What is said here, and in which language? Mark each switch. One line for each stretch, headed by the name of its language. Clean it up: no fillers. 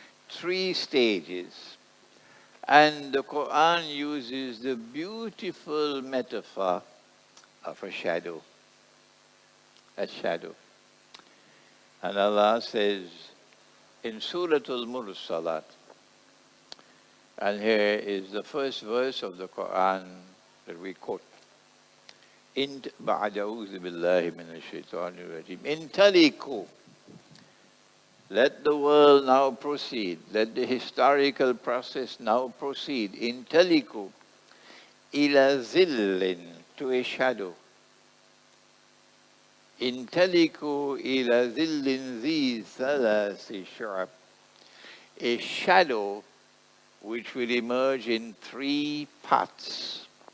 English: Three stages. And the Quran uses the beautiful metaphor of a shadow. A shadow. And Allah says in Surah Al-Mursalat, and here is the first verse of the Quran that we quote.
Arabic: بعد أعوذ بالله من الشيطان الرجيم انطلقوا.
English: Let the world now proceed. Let the historical process now proceed.
Arabic: انطلقوا إلى ظل,
English: to a shadow.
Arabic: انطلقوا إلى ظل ذي ثلاث شعب,
English: a shadow which will emerge in three parts.